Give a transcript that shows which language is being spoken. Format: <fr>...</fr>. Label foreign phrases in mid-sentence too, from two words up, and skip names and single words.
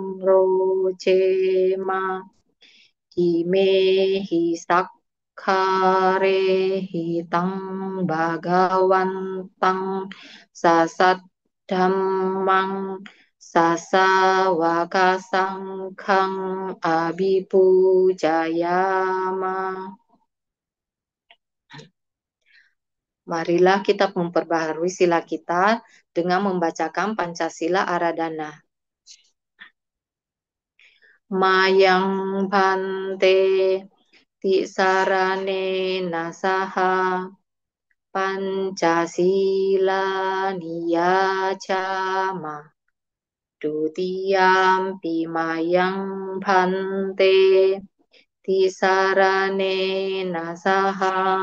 <pi>Rojema Imehi Sakkharehi Tang Bhagawantang Sasat Dhammang Sasawaka Sanghang Abhipujayama.</pi> <id>Marilah kita memperbaharui sila kita dengan membacakan Pancasila Aradana.</id> <pi>Mayang Bante Tisarane Nasaha Pancasila Niyacama Dutiyampi Mayang Bante Tisarane Nasaha</pi>